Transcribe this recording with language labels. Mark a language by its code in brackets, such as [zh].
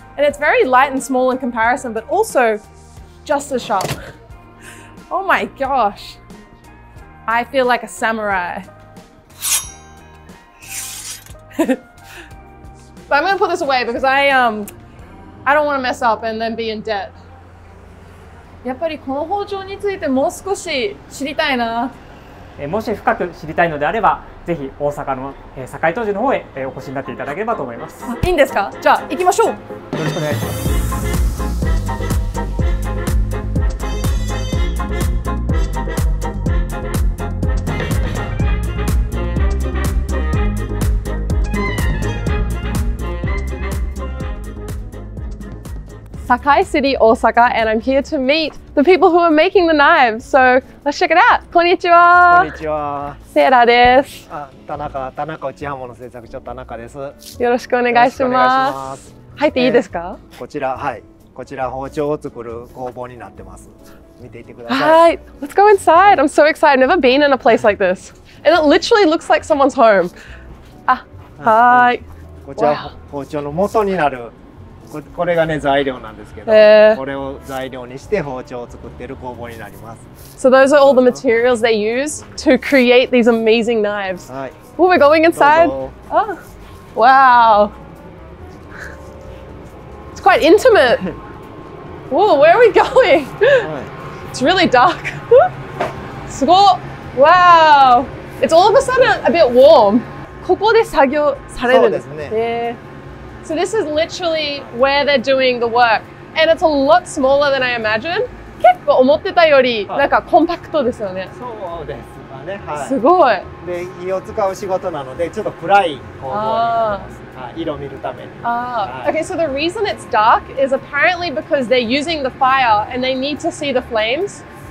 [en] And it's very light and small in comparison, but also just as sharp. Oh my gosh. I feel like a samurai. But I'm gonna put this away because I don't want to mess up and then be in debt. [ja] やっぱりこの包丁についてもう少し知りたいな。もし深く知りたいのであれば、ぜひ大阪の堺東寺の方へお越しになっていただければと思います。いいんですか？じゃあ行きましょう。よろしくお願いします。 [en] Sakai City, Osaka, and I'm here to meet the people who are making the knives. So let's check it out. Konnichiwa. [ja] Konnichiwa. セイラです。田中内刃物製作所田中です。よろしくお願いします。入っていいですか？こちら包丁を作る工房になってます。見ていてください。はい。 [en] Let's go inside. I'm so excited. I've never been in a place like this. And it literally looks like someone's home. [ja] はい。こちら包丁の元になる。これがね材料なんですけど、これを材料にして包丁を作っている工房になります。 [en] So those are all the materials they use to create these amazing knives. [ja] はい。 [en] Oh, we're going inside. Oh, wow. It's quite intimate. Whoa, where are we going? It's really dark. すごい.Wow. It's all of a sudden a bit warm. [ja] ここで作業されるんですね。そうですね。 [en] So this is literally where they're doing the work, and it's a lot smaller than I imagined. [ja] 結構思ってたよりなんかコンパクトですよね。そうですかね。はい。すごい。で火を使う仕事なのでちょっと暗い工房になってます。色見るために。 [en] Okay, so the reason it's dark is apparently because they're using the fire and they need to see the flames.